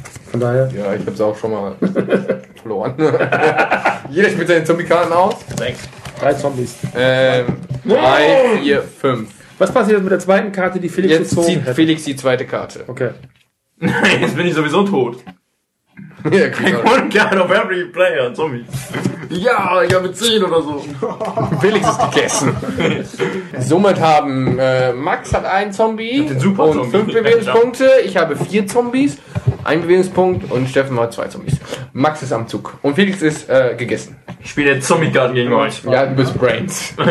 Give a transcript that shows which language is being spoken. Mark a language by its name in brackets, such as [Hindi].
[German] Von daher. Ja, ich habe es auch schon mal verloren. Jeder spielt seine Zombie-Karten aus. 6. 3 Zombies. 3, 4, 5. Was passiert mit der zweiten Karte, die Felix jetzt gezogen hat? Jetzt Felix die zweite Karte. Okay. Nein, jetzt bin ich sowieso tot. [English] One card of every player, Zombie. [German] Ja, ich habe 10 oder so. Felix ist gegessen. Somit haben Max hat einen Zombie super und 5 Bewegungspunkte. Ich habe 4 Zombies, 1 Bewegungspunkt und Steffen hat 2 Zombies. Max ist am Zug und Felix ist gegessen. Ich spiele den Zombie-Garten gegen euch. Ja, du bist Brains.